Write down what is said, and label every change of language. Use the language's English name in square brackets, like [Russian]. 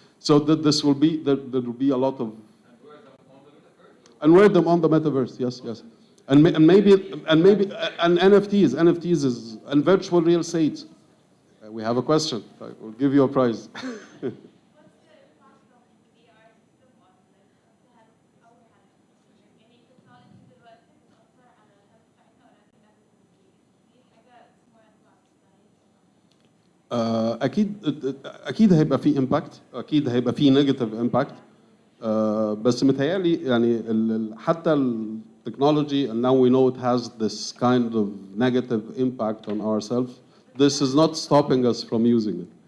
[English] So that this will be, there will be a lot of... And wear them on the metaverse, yes, yes. And maybe NFTs is, and virtual real estate. We have a question. We'll give you a prize. What's the impact of VR system on like our health? Any technology [Arabic] دلوقتي بتأثر على الهيلث بتاعتنا ولا دي حاجة [English] more advanced؟ [Arabic] اكيد هيبقى فيه امباكت، اكيد هيبقى فيه نيجاتيف امباكت. بس متهيألي يعني حتى التكنولوجي [English] and now we know it has this kind of negative impact on ourselves. This is not stopping us from using it.